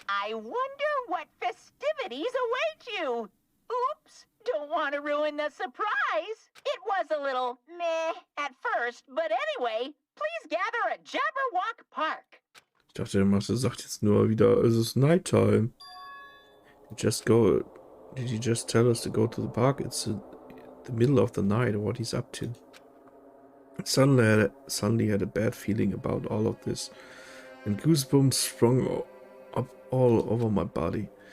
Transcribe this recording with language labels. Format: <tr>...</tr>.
<en>I wonder what festivities await you. Oops, don't want to ruin the surprise. It was a little meh at first, but anyway, please gather at Jabberwock Park.</en> <de>Ich dachte, der Master sagt jetzt nur wieder, es ist Nighttime.</de> <en>Did he just tell us to go to the park? It's the middle of the night, what he's up to. Suddenly had a bad feeling about all of this, and goosebumps sprung up all over my body.</en>